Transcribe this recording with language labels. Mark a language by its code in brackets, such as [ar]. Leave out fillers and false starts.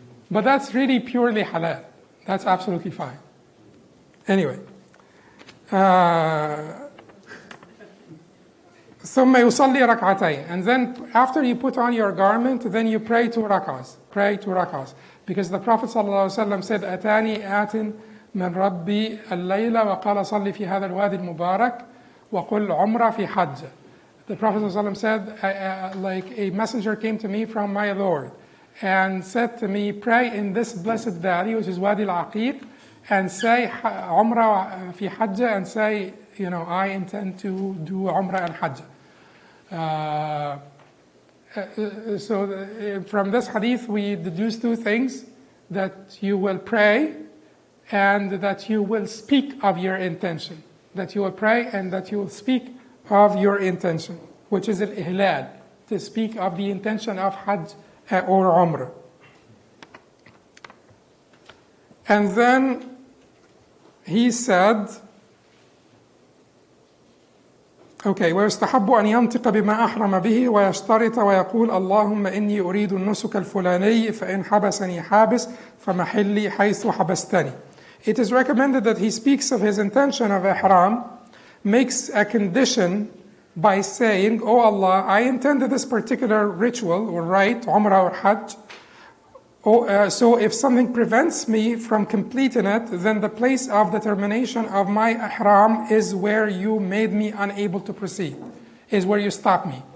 [en] But that's really purely halal. That's absolutely fine. Anyway. [ar] ثم يصلي ركعتين. [en] And then after you put on your garment, then you pray 2 rak'ahs. Pray 2 rak'ahs. Because the Prophet ﷺ said, [ar] أتاني آت من ربي الليلة وقال صلي في هذا الوادي المبارك وقل عمرة في حج. [en] The Prophet ﷺ said, like a messenger came to me from my Lord and said to me, pray in this blessed valley, which is Wadi al-Aqiq, and say Umrah fi Hajj, and say, I intend to do Umrah and Hajj. So from this hadith, we deduce 2 things: that you will pray and that you will speak of your intention. That you will pray and that you will speak of your intention, which is al-Ihlal, to speak of the intention of Hajj or Umrah. And then he said, [ar] ويستحب أن ينطق بما أحرم به ويشترط ويقول اللهم إني أريد النسك الفلاني فإن حبسني حابس فمحلي حيث حبستني. [en] It is recommended that he speaks of his intention of Ihram, makes a condition by saying, "Oh Allah, I intended this particular ritual or rite, Umrah or Hajj. So if something prevents me from completing it, then the place of determination of my Ihram is where you made me unable to proceed, is where you stopped me.